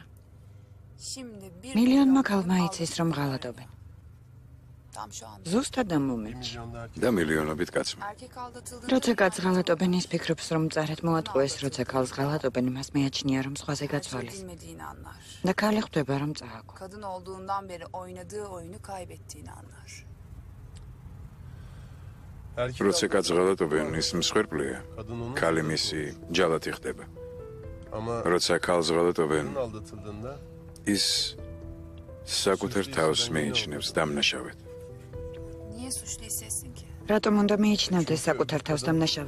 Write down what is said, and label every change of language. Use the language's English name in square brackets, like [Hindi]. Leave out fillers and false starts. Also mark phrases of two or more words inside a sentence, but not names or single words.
[Georgian] მილიონმა ქალმა იცის რომ ღალატობენ. ზუსტად ამ მომენტში. და მილიონობით კაცმა. როცა კაცს ღალატობენ, ის ფიქრობს რომ მწარად მოატყუეს, როცა ქალს ღალატობენ, მას მეაჩნია რომ სხვაზე გაცვალეს. და ქალი ხვდება რომ წააგო. [Turkish] Kadın olduğundan beri oynadığı oyunu kaybettiğini anlar. [Georgian] როცა კაცს ღალატობენ, ის მსხვერპლია. ქალი მისი ჯალათი ხდება. როცა ქალს ღალატობენ, ის საკუთარ თავს მიიჩნევს დამნაშავედ. რატომ უნდა მიიჩნევდეს საკუთარ თავს დამნაშავედ?